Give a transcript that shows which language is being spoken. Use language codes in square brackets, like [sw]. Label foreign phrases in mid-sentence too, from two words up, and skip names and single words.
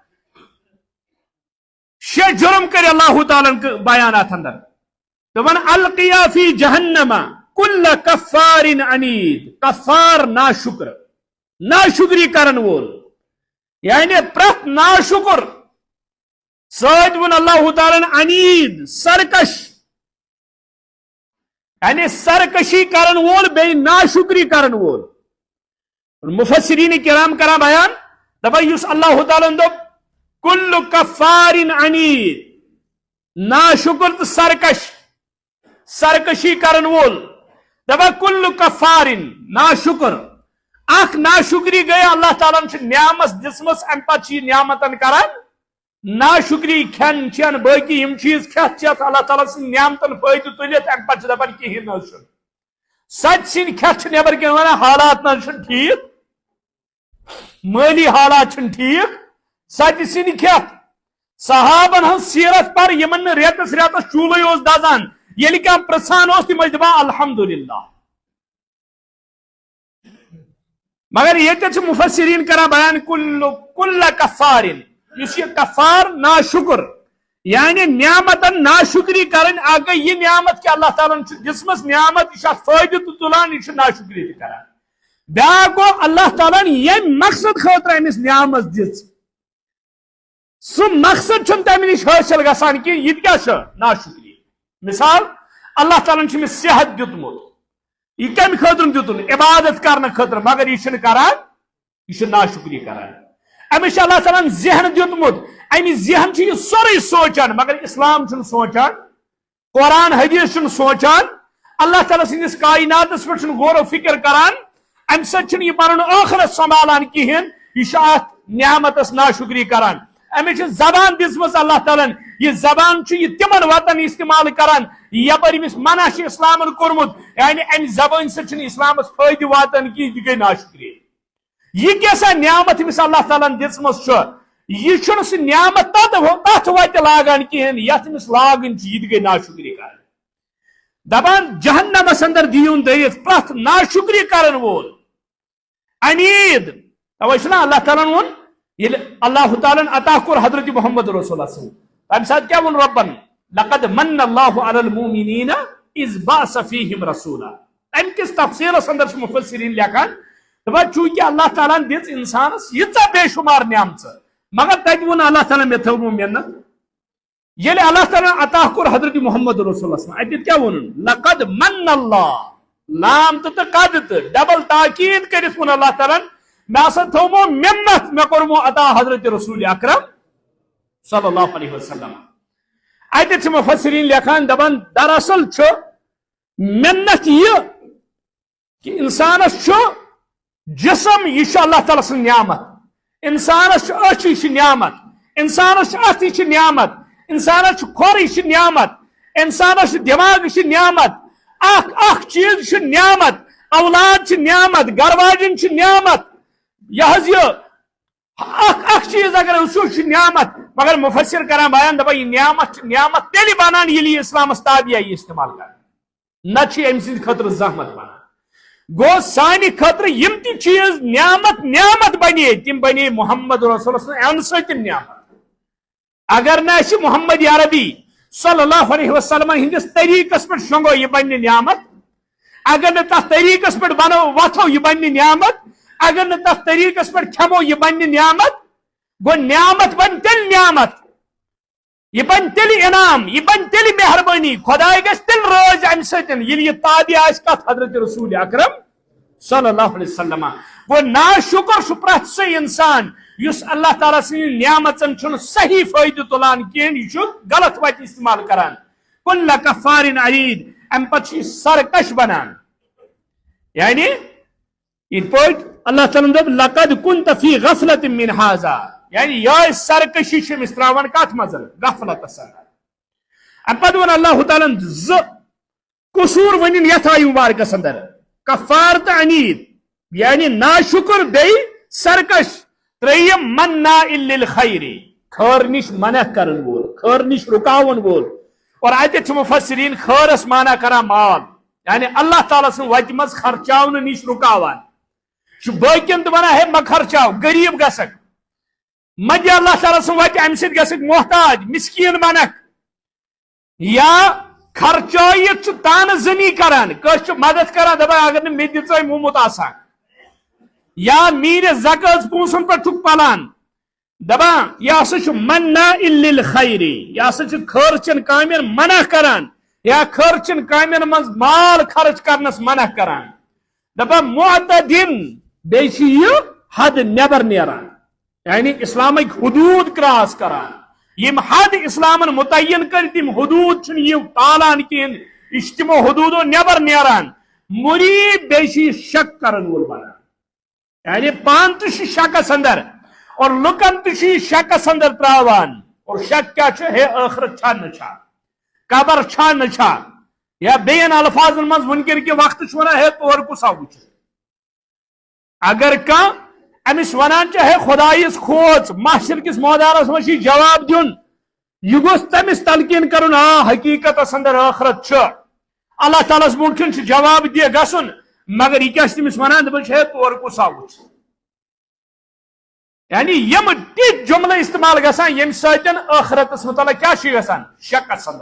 [ks] 6 جرم کر اللہ تعالیٰ بیانات اندر دپان [ar] القیا فی جہنم کل کفار عنید [ks] کفار ناشکری کرن وول یعنی پرت ناشکر سید ون اللہ تعالیٰ عنید سرکش یعنی سرکشی کرن وول بے ناشکری کرن وول. مفسرین کرام کران بیان دپان یس اللہ تعالیٰ دپ [ar] کل کفار عنید [ks] ناشکر تو سرکش سرکشی کرن وول دپان [ar] کل کفار [ks] ناشکر اخ ناشکری گئی اللہ تعالیٰ نعمت دسمس ام پتہ نعمتن کران ناشکری کھین چین باقی یم چیز کھت چیت اللہ تعالیٰ سن نعمتن فائدہ تلت ام پتہ دپان کہین نہ سچ سن کھت نبر کن ونان حالات نہ ٹھیک مالی حالات ٹھیک سچ سن کھت صحابن ہن سیرت پر یمن ریتس ریتس چولے اوس دزان یل کیا پرسان اوس تم دپان الحمدللہ. مگر یہ مفسرین کران بیان [ar] کل کفار [ks] اس یہ کفار ناشکر یعنی نعمتن ناشکری کرن اگر یہ نعمت کہ اللہ تعالیٰ جسمس نعمت یہ فائدہ تو تلان یہ ناشکری تہ کران. بیا گو اللہ تعالیٰ یہ مقصد خاطر امس نعمت دس سہ مقصد چھ تمہ نش حاصل گژھان کہ یہ کیا ناشکری. مثال اللہ تعالیٰ امس صحت دیتمت یہ کم خاطر دیتن عبادت کرنے خاطر مگر یہ کران یہ ناشکری کران. امس اللہ تعالیٰ ذہن دیتمت امہ ذہن یہ سورے سوچان مگر اسلام چھ سوچان قرآن حدیث چھ سوچان اللہ تعالیٰ سندس کائنات پہ غور و فکر کران ام سچ یہ پن آخرت سنبھالان کہین یہ نعمتس ناشکری کران. امس زبان دسمس اللہ تعالیٰ یہ زبان یہ تمن وطن استعمال کران یپر امس منع اسلام کورمت یعنی ام زبان سن اسلامس فائدہ واتان کی یہ گئی ناشکری. یہ کیسا نعمت امس اللہ تعالیٰ دسمس یہ سہ نعمت تت وتہ لاگان کہین یت امس لاگن یہ گئی ناشکری کران. دپان جہنمس اندر دیون دئیت پرت ناشکری کرن وول عنید. توے چھنا اللہ تعالیٰ وون یل اللہ تعالیٰ عطا کور حضرت محمد رسول اللہ [ar] صلی اللہ علیہ وسلم [ks] تمہ سات کیا ون ربن [ar] لقد من اللہ علی المؤمنین اذ بعث فیہم رسولا. [ks] ام کس تفسیرس اندر مفسرین لکھان دپان چونکہ اللہ تعالیٰ دِژ انسانس ییژا بے شمار نعمت مگر تتہ ون اللہ تعالیٰ مے تھو محنت یل اللہ تعالیٰ عطا کور حضرت محمد رسول اللہ اتہ کیا ون [ar] لقد من اللہ [ks] لام تو قد تو ڈبل تاکید کرت ون اللہ تعالیٰ میں ہسا تھومو منت مے کورمو عطا حضرت رسول اکرم [ar] صلی اللہ علیہ وسلم. [ks] اتہ مفسرین لکھان دپان دراصل منت یہ کہ انسانس جسم یہ اللہ تعالیٰ سن نعمت انسانس اچھ یہ نعمت انسانس اتھ یہ نعمت انسانس کھور یہ نعمت انسانس دماغ یہ نعمت اخ چیز نعمت اولاد نعمت گھر واجن نعمت یہ اخ چیز اگر وچھو نعمت مگر مفسر کران بیان دپان یہ نعمت تیلی بنان یلی اسلامس تابعہ یہ استعمال کران نہ ام سند خاطر زحمت بنان. گو سانہ خاطر یم تی چیز نعمت بنے تم بنے محمد رسول اللہ ان ست نعمت. اگر نہ محمد عربی [ar] صلی اللہ علیہ وسلم [ks] ہندس طریقس پہ شنگو یہ بن نعمت اگر نہ تس طریقس پہ بنو وتھو یہ بن نعمت اگر نہ تس طریقس پہ کھمو یہ بن نعمت. گو نعمت بن تیل نعمت یہ بن تیل انعام یہ بن تیل مہربانی خدائے گھس تیل روز ام ستن یل یہ تابع آس کت حضرت رسول اکرم [ar] صلی اللہ علیہ وسلم. [ks] وہ ناشکر پرت سہ انسان اس اللہ تعالیٰ سن نعمتن چھ صحیح فائدہ تلان کہین یہ غلط وتہ استعمال کران. [ar] کل کفار عنید [ks] ام پتہ سرکش بنان یعنی یہ پوٹ اللہ تعالیٰ دپ [ar] لقد كنت في غفلة من هذا [ks] یعنی یہ سرکشی چھ تراوان کت مز غفلت اندر. ام پتہ ون اللہ تعالیٰ ز قصور ون یتھ آیہ مبارکس اندر کفار تو عنید یعنی ناشکر بی سرکش تریم [ar] منع للخیر [ks] خیر نش منع کرن وول خیر نش رکاون وول. اور اتہ مفسرین خیرس مانا کران مال یعنی اللہ تعالیٰ سن وتہ مز خرچاون نش رکاوان باقین تو ونان ہے مہ خرچاو غریب گژھک مدِ اللہ تعالیٰ سن وتہ امہ سۭتۍ گژھک محتاج مسکین بنک یا خرچائیت تانہ زنی کران کس مدد کران دپان اگر نہ مے دژے مومت آسان یا میرے زکات پونسن پہ ٹھک پلان دپان یہ ہسا [ar] منع للخیر، [ks] یہ ہسا خرچن کامین منع کران یا خرچن کامین من مال خرچ کرنس منع کران. دپان معتدن بیچ یہ حد نیبر نیران، یعنی اسلامک حدود کراس کران. یم حد اسلامن متعین کر تم حدود چھ یہ تالان کہین، یہ تمو حدودو نیبر نیران. مریب بیچ شک کرن وول بنان، یعنی پان تو شکس اندر اور لکن تو شکس اندر تراوان. [ur] اور شک کیا ہے؟ [ks] آخرت چھا نہ چھا، قبر چھا نہ چھا، یا بین الفاظ مز منکر کے وقت چھونا ہے تو اور کسا وچ. اگر کان امس ونان چاہے خدائیس کھوچ محشر کس مودارس مشی جواب دیون، یہ گوس تمس تلقین کرن حقیقت اندر آخرت چھ اللہ تعالیٰ ممکن جواب دے گسن، مگر یہ کیا تمس ونان دپان ہے تو اور کسا وچ. یعنی یم تیت جملہ استعمال گسان یم ساتن آخرتس متعلق کیا گسان شکس اندر.